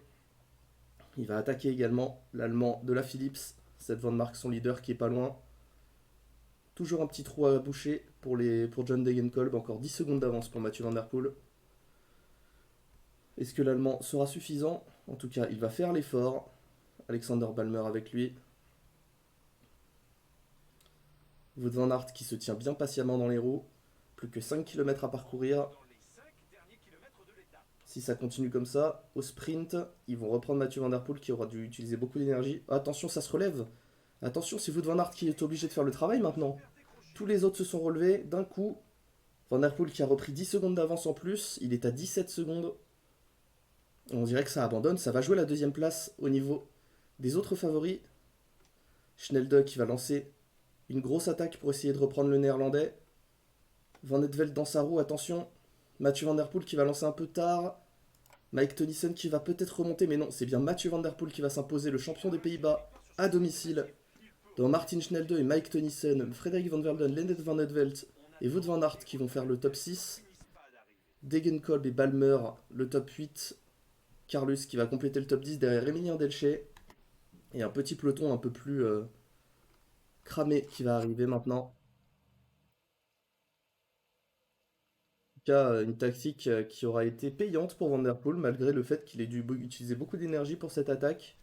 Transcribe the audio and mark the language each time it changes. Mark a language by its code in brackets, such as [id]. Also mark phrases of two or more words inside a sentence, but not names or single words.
[fr] Il va attaquer également l'Allemand de la Philips, Seth Van Mark, son leader, qui est pas loin. Toujours un petit trou à boucher pour John Degenkolb, encore 10 secondes d'avance pour Mathieu Van Der Poel. Est-ce que l'Allemand sera suffisant? En tout cas, il va faire l'effort. Alexander Balmer avec lui. Wout van Aert qui se tient bien patiemment dans les roues. Plus que 5 km à parcourir. Si ça continue comme ça, au sprint, ils vont reprendre Mathieu Van Der Poel qui aura dû utiliser beaucoup d'énergie. Attention, ça se relève. Attention, c'est Wout van Aert qui est obligé de faire le travail maintenant. Tous les autres se sont relevés d'un coup. Van Der Poel qui a repris 10 secondes d'avance en plus. Il est à 17 secondes. On dirait que ça abandonne. Ça va jouer la deuxième place au niveau des autres favoris. Schnelde qui va lancer une grosse attaque pour essayer de reprendre le néerlandais. Van het Veld dans sa roue, attention. Mathieu Van Der Poel qui va lancer un peu tard. Mike Tennyson qui va peut-être remonter, mais non, c'est bien Mathieu Van Der Poel qui va s'imposer, le champion des Pays-Bas, à domicile. Devant Martin Schnelde et Mike Tennyson, Frederik Van Velden, Lennart Van het Veld et Wout van Aert qui vont faire le top 6. Degenkolb et Balmer, le top 8. Carlus qui va compléter le top 10 derrière Emilien Delchet. Et un petit peloton un peu plus cramé qui va arriver maintenant. Une tactique qui aura été payante pour Van Der Poel malgré le fait qu'il ait dû utiliser beaucoup d'énergie pour cette attaque.